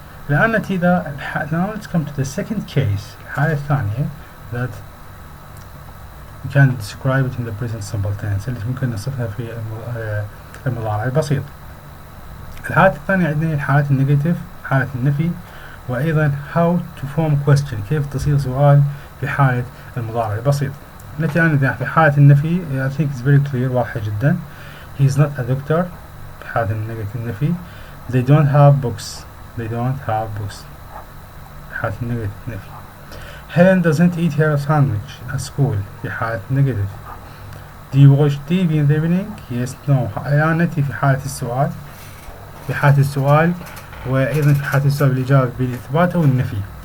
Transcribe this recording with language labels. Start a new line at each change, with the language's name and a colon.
Arabic: الآن نأتي إذا
English: now let's come to the second case
Arabic: الحالة الثانية
English: that we can describe it in the present simple tense
Arabic: اللي ممكن نصفها في المضارع البسيط. الحالة الثانية عندنا حالة النيجاتيف حالة النفي وأيضا
English: how to form question
Arabic: كيف تصيغ سؤال في حالة المضارع البسيط. نأتي الآن في حالة النفي
English: I think it's very clear
Arabic: واضحة جدا.
English: He is not a doctor
Arabic: في حالة النفي.
English: They don't have books. They don't have books
Arabic: في حالة النفي.
English: Helen doesn't eat her sandwich at school
Arabic: في حالة النيجاتيف.
English: Do you watch TV in the evening? Yes, no.
Arabic: الآن نأتي في حالة السؤال في حالة السؤال وأيضا في حالة السؤال بالإجابة بالإثبات أو النفي.